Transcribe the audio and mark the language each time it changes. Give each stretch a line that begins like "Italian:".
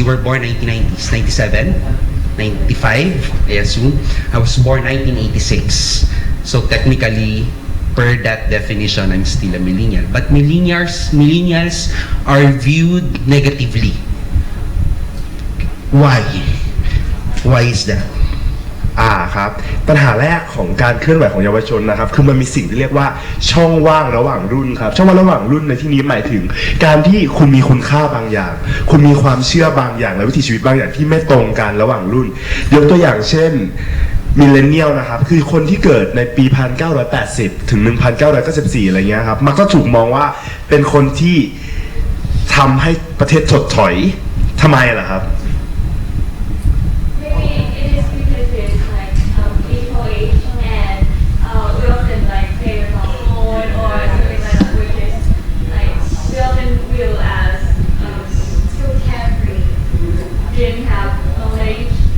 English: You were born 1990s, 97, 95, I assume. I was born 1986. So technically, per that definition, I'm still a millennial. But millennials are viewed negatively. Why? Why is that?
Thai: ครับปัญหาแรกของการเคลื่อนไหวของเยาวชนนะครับคือมันมีสิ่งที่เรียกว่าช่องว่างระหว่างรุ่นครับช่องว่างระหว่างรุ่นในที่นี้หมายถึงการที่คุณมีคุณค่าบางอย่าง คุณมีความเชื่อบางอย่างและวิถีชีวิตบางอย่างที่ไม่ตรงกันระหว่างรุ่นยกตัวอย่างเช่นมิลเลนเนียลนะครับคือคนที่เกิดในปี 1980 ถึง 1994 อะไรเงี้ยครับมันก็ถูกมองว่าเป็นคนที่ทำให้ประเทศถดถอยทำไมล่ะครับ
English: Maybe it is because it's like people age and we often like play with our phone or something like that, which is like we often view as too carefree, didn't have knowledge.